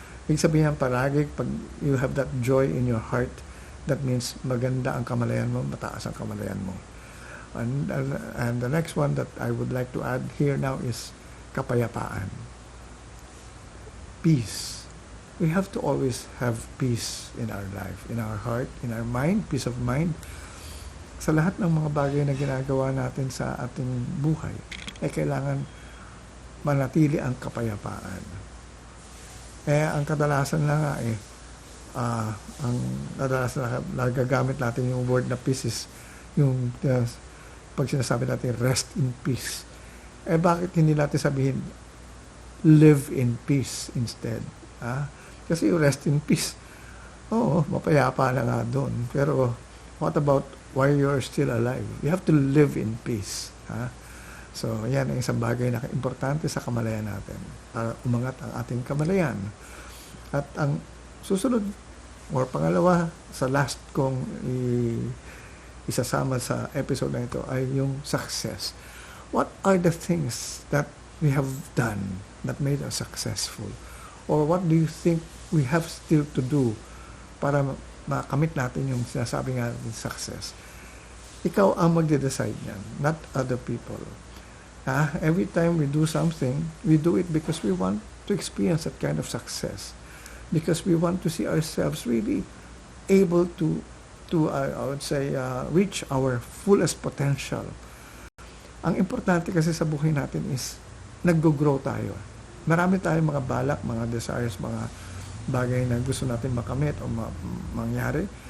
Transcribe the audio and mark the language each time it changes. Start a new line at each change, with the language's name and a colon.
Filipino: Ibig sabihin palagi, pag
English: you have that joy in your heart, that means
Filipino: maganda ang kamalayan mo, mataas ang kamalayan mo.
English: And the next one that I would like to add here now is kapayapaan. Peace. We have to always have peace in our life, in our heart, in our mind, peace of mind.
Filipino: Sa lahat ng mga bagay na ginagawa natin sa ating buhay, ay kailangan manatili ang kapayapaan. Ang kadalasan na nga ang kadalasan na nagagamit natin yung word na peace is yung pag sinasabi natin
English: rest in peace.
Filipino: Bakit hindi natin sabihin
English: live in peace instead?
Filipino: Kasi yung rest in peace, mapayapa na nga doon.
English: Pero what about while you're still alive? You have to live in peace.
Filipino: So, yan ang isang bagay na importante sa kamalayan natin para umangat ang ating kamalayan. At ang susunod or pangalawa sa last kong isasama sa episode na ito ay yung success.
English: What are the things that we have done that made us successful? Or what do you think we have still to do
Filipino: para makamit natin yung sinasabi nga natin
English: success?
Filipino: Ikaw ang magde-decide niyan,
English: not other people. Every time we do something, we do it because we want to experience that kind of success. Because we want to see ourselves really able to I would say, reach our fullest potential.
Filipino: Ang importante kasi sa buhay natin is nag-grow tayo. Marami tayong mga balak, mga desires, mga bagay na gusto natin makamit o mangyari.